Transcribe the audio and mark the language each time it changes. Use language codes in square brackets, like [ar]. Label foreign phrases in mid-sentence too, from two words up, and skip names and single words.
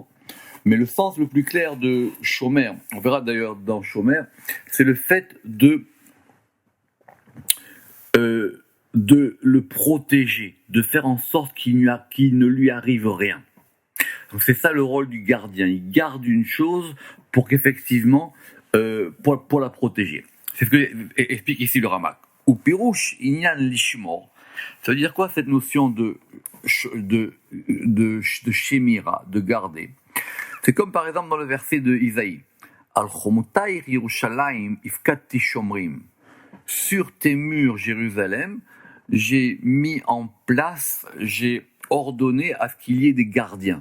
[fr] Mais le sens le plus clair de shomer, on verra d'ailleurs dans shomer, c'est le fait de le protéger, de faire en sorte qu'il ne lui arrive rien. Donc c'est ça le rôle du gardien. Il garde une chose pour qu'effectivement, pour la protéger. C'est ce que explique ici le Ramak. [he] ופירוש ענין לשמור. [fr] Ça veut dire quoi cette notion de shemira, de garder? C'est comme par exemple dans le verset de Isaïe. [he] על חומותיך ירושלים הפקדתי שומרים. [fr] Sur tes murs, Jérusalem, j'ai mis en place, j'ai ordonné à ce qu'il y ait des gardiens.